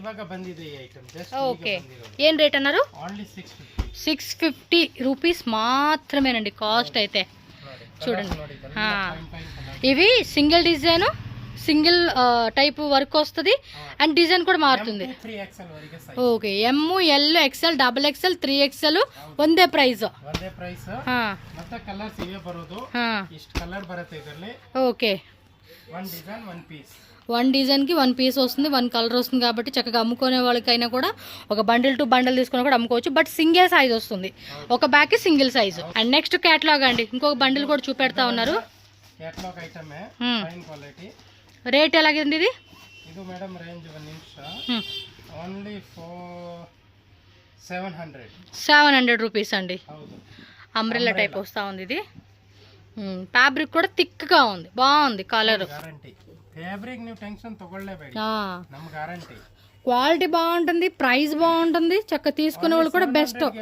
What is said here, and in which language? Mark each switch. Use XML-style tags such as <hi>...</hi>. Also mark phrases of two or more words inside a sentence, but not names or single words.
<te>ఓకే, ఏం రేట్ అన్నారు? 650 రూపీస్ మాత్రమేనండి కాస్ట్ అయితే. చూడండి, ఇవి</te> <en>single design, single type work</en> <te>వస్తుంది అండ్ డిజైన్ కూడా మారుతుంది.</te> <kn>ఓకే, M, L, XL, XXL, 3XL ಒಂದೇ ಪ್ರೈಸ್.</kn> <te>ఓకే, 1 డిజైన్కి 1 పీస్ వస్తుంది, 1 కలర్ వస్తుంది. కాబట్టి చక్కగా అమ్ముకునే వాళ్ళకైనా కూడా ఒక</te> <en>bundle to bundle</en> <te>తీసుకుని కూడా అమ్ముకోవచ్చు. బట్</te> <en>single size</en> <te>వస్తుంది, ఒక బ్యాగ్కి</te> <en>single size.</en> <te>అండ్</te> <en>next catalogue</en> <te>అండి, ఇంకొక బండిల్ కూడా చూపెడతా ఉన్నారు. రేట్ ఎలాగండి ఇది?</te> <kn>ಇದು</kn> <en>madam range only</en> <te>700 రూపీస్ అండి.</te> <en>umbrella type</en> <te>వస్తూ ఉంది ఇది. ఫ్యాబ్రిక్ కూడా థిక్గా ఉంది, బాగుంది కలర్. క్వాలిటీ బాగుంటుంది, ప్రైస్ బాగుంటుంది, చక్కగా తీసుకునే వాళ్ళు కూడా బెస్ట్.</te>